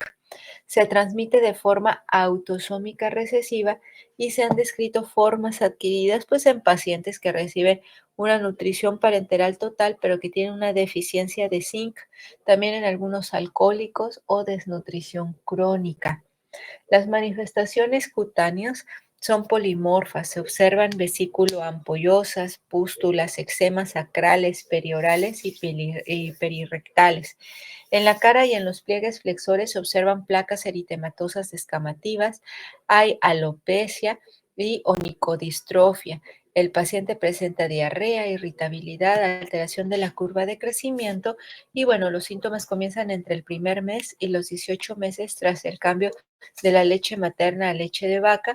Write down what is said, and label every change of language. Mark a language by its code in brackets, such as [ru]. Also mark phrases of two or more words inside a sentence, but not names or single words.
[es] Se transmite de forma autosómica recesiva y se han descrito formas adquiridas pues en pacientes que reciben una nutrición parenteral total pero que tienen una deficiencia de zinc, también en algunos alcohólicos o desnutrición crónica. Las manifestaciones cutáneas son polimorfas, se observan vesículo ampollosas, pústulas, eczemas sacrales, periorales y perirectales. En la cara y en los pliegues flexores se observan placas eritematosas descamativas, hay alopecia y onicodistrofia. El paciente presenta diarrea, irritabilidad, alteración de la curva de crecimiento y bueno, los síntomas comienzan entre el primer mes y los 18 meses tras el cambio de la leche materna a leche de vaca.